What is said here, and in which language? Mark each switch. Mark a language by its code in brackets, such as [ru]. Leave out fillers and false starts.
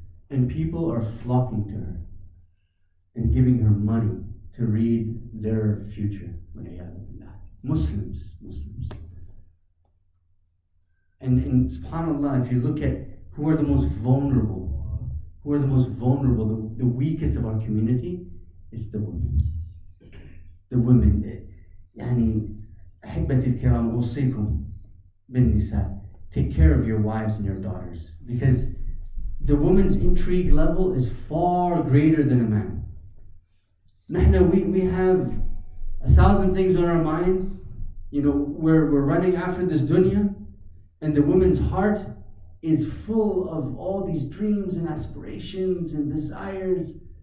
[en] And people are flocking to her and giving her money to read their future. Muslims. And subhanAllah, if you look at who are the most vulnerable, the weakest of our community, It's the women. The women. [ar] يعني أحبتي الكرام أوصيكم بالنساء. [en] Take care of your wives and your daughters, because the woman's intrigue level is far greater than a man. We have 1,000 things on our minds. We're running after this dunya, and the woman's heart is full of all these dreams and aspirations and desires.